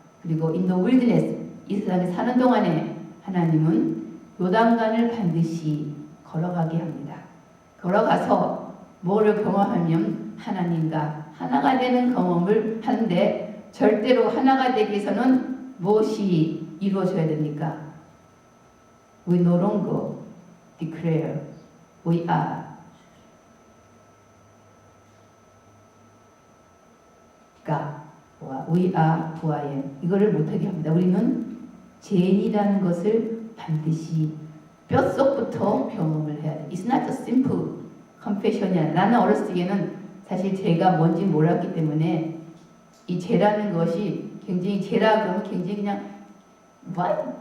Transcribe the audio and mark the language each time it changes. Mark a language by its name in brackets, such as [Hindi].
[Korean] 그리고 [English] in the wilderness, [Korean] 이 세상에 사는 동안에 하나님은 요단강을 반드시 걸어가게 합니다. 걸어가서 뭐를 경험하면 하나님과 하나가 되는 경험을 하는데 절대로 하나가 되기 위해서는 무엇이 이루어져야 됩니까? [English] We no longer declare we are God. We are who I am. [Korean] 이거를 못하게 합니다. 우리는 죄인이라는 것을 반드시 뼛속부터 경험을 해야 돼. [English] It's not a simple confession이야. [Korean] 나는 어렸을 때는 사실 죄가 뭔지 몰랐기 때문에 이 죄라는 것이 굉장히 죄라 그러면 굉장히 그냥 What?